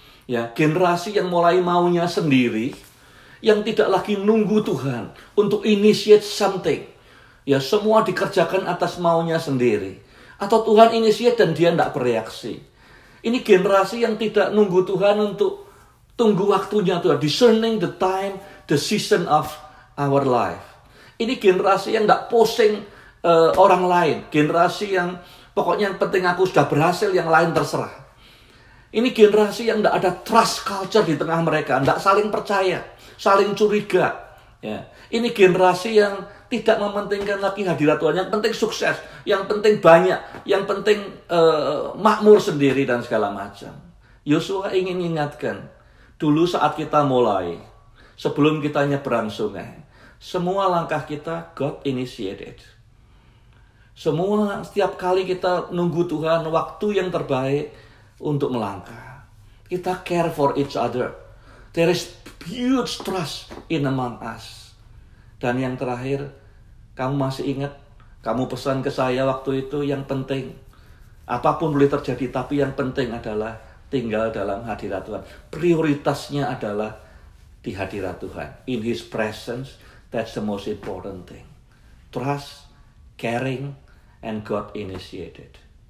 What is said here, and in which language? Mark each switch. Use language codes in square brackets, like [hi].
[id] Ya, generasi yang mulai maunya sendiri. Yang tidak lagi nunggu Tuhan untuk initiate something. Ya, semua dikerjakan atas maunya sendiri. Atau Tuhan initiate dan dia tidak bereaksi. Ini generasi yang tidak nunggu Tuhan untuk tunggu waktunya Tuhan. [en] Discerning the time, the season of our life. [id] Ini generasi yang tidak pusing orang lain. Generasi yang pokoknya yang penting aku sudah berhasil, yang lain terserah. Ini generasi yang tidak ada trust culture di tengah mereka. Tidak saling percaya, saling curiga. Ya. Ini generasi yang tidak mementingkan lagi hadirat Tuhan. Yang penting sukses, yang penting banyak, yang penting makmur sendiri dan segala macam. Yosua ingin ingatkan, dulu saat kita mulai, sebelum kita nyeberang sungai, semua langkah kita God initiated. Setiap kali kita nunggu Tuhan, waktu yang terbaik untuk melangkah. [en] Kita care for each other. There is huge trust in among us. [id] Dan yang terakhir, kamu masih ingat, kamu pesan ke saya waktu itu, yang penting, apapun boleh terjadi, tapi yang penting adalah tinggal dalam hadirat Tuhan. Prioritasnya adalah di hadirat Tuhan. [en] In His presence, that's the most important thing. Trust, caring, and God initiated.